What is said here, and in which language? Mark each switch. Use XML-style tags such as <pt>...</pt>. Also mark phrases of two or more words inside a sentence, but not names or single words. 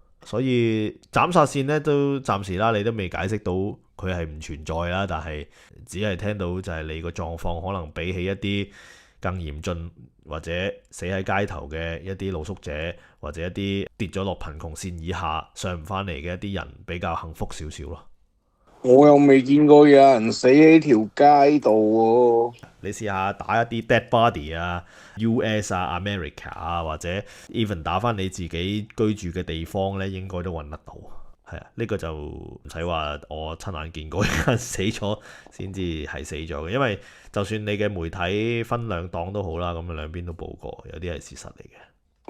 <yue>所以斬殺線咧都暫時啦，你都未解釋到佢係唔存在啦，但係只係聽到就係你個狀況可能比起一啲更嚴峻或者死喺街頭嘅一啲露宿者，或者一啲跌咗落貧窮線以下上唔翻嚟嘅一啲人比較幸福少少咯。我又未見過有人死喺條街度喎。你試下打一啲</yue> <en>dead body</en> <yue>啊、US 啊、America 啊，或者 even 打翻你自己居住嘅地方咧，應該都揾得到。係啊，呢個就唔使話我親眼見過有人死咗先至係死咗嘅，因為就算你嘅媒體分兩檔都好啦，咁兩邊都報過，有啲係事實嚟嘅。</yue>